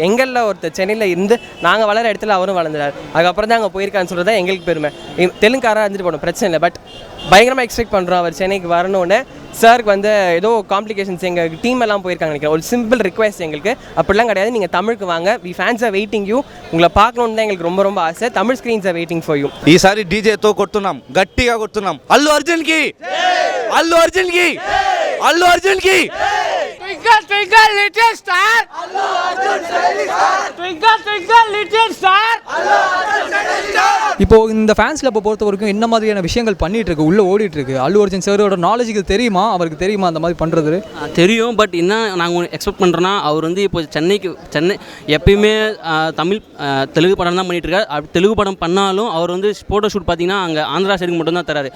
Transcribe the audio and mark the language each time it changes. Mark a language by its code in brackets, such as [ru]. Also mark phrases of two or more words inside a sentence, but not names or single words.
[ta] எங்களில் ஒருத்தர் சென்னையில் இருந்து நாங்கள் வளர இடத்துல அவரும் வளர்ந்தார், அதுக்கப்புறம் தான் அங்கே போயிருக்கான்னு சொல்கிறது தான் எங்களுக்கு பெருமை. தெலுங்காராக இருந்துட்டு போனோம், பிரச்சனை இல்லை. பட் பயங்கரமாக எக்ஸ்பெக்ட் பண்ணுறோம் அவர் சென்னைக்கு வரணுன்னு. சாருக்கு வந்து ஏதோ காம்ப்ளிகேஷன்ஸ் எங்கள் டீம் எல்லாம் போயிருக்காங்க நினைக்கிறேன். ஒரு சிம்பிள் ரிக்வெஸ்ட் எங்களுக்கு, அப்படிலாம் கிடையாது, நீங்கள் தமிழுக்கு வாங்க, [en] we fans are waiting you, [ta] உங்களை பார்க்கணுன்னு தான் எங்களுக்கு ரொம்ப ரொம்ப ஆசை. [en] தமிழ் screens are waiting for you. [te] ఈసారి డీజేతో కొడుతున్నాం, గట్టిగా కొడుతున్నాం. అల్లు అర్జున్ కి, అల్లు అర్జున్ కి, అల్లు అర్జున్ కి. [en] Twinkle twinkle little star, Allu Arjun shining star. Twinkle twinkle little star, Allu Arjun shining star. [ta] இப்போ இந்த ஃபேன்ஸ் கிளப்பை பொறுத்த வரைக்கும் என்ன மாதிரியான விஷயங்கள் பண்ணிட்டு இருக்கு, உள்ள ஓடிட்டு இருக்கு? அல்லு அர்ஜுன் சாரோட நாலேஜுக்கு தெரியுமா, அவருக்கு தெரியுமா அந்த மாதிரி பண்ணுறது? தெரியும். பட் என்ன நாங்கள் எக்ஸ்பெக்ட் பண்ணுறோன்னா, அவர் வந்து இப்போ சென்னை எப்பயுமே தமிழ் தெலுங்கு படம் தான் பண்ணிட்டு இருக்காரு. தெலுங்கு படம் பண்ணாலும் அவர் வந்து [en] photo shoot [ta] பார்த்தீங்கன்னா அங்கே ஆந்திரா சைடுக்கு மட்டும் தான் தராரு.